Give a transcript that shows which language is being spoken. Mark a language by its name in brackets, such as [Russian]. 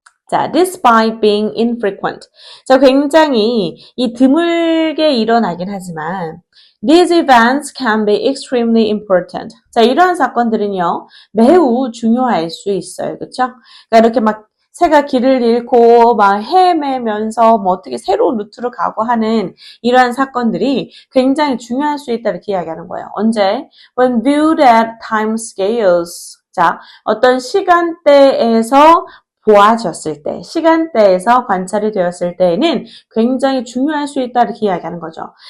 [English] 자, despite being infrequent. [Korean] 자, 굉장히 이 드물게 일어나긴 하지만 [English] these events can be extremely important. [Korean] 자, 이러한 사건들은요, 매우 중요할 수 있어요. 그쵸? 그러니까 이렇게 막 새가 길을 잃고 막 헤매면서 어떻게 새로운 루트로 가고 하는 이러한 사건들이 굉장히 중요할 수 있다 이렇게 이야기하는 거예요. 언제? [English] When viewed at time scales. [Korean] 자, 어떤 시간대에서 보아졌을 때, 시간대에서 관찰이 되었을 때에는 굉장히 중요할 수 있다 이렇게 이야기하는 거죠.